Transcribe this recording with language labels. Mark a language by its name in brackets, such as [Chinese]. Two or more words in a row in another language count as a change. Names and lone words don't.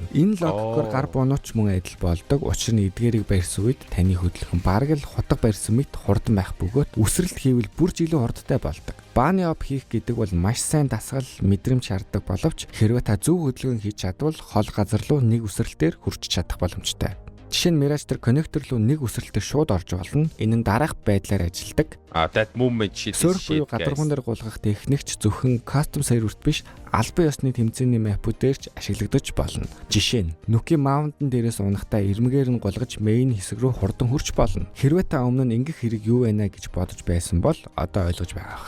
[Mongolian] Энэ логикоор гар буунууч мөн адил болдог. Учир нь эдгээрийг барьсан үед таны хөдөлгөөн бараг л хутга барьсан мэт хурдан байх бөгөөд үсрэлт хийвэл бүр жилийн хурдтай болдог. Бааны оп хийх гэдэг бол маш сайн дасгал мэдрэмж шаарддаг боловч хэрвээ та зөв хөдөлгөөн хийж чадвал хол газар руу нэг үсрэлтээр хүрч чадах боломжтой. Жишээ нь Mirage дээр коннектор руу нэг үсрэлтээр шууд орж болно. Энэ нь дараах байдлаар ажилладаг. [English] That movement sheet. [Mongolian] Surf буюу гадаргуун дээр гулгах техникч зөвхөн [English] custom server- [Mongolian] т биш, албан ёсны тэмцээний мапуудээр ч ашиглагдаж болно. Жишээ нь Nuke Mountain дээрээс унахтаа ирмэгээр нь гулгаж main хэсэг рүү хурдан хүрч болно. Хэрвээ та өмнө нь ингэх хэрэг юу байна гэж бодож байсан бол одоо ойлгож байгаа.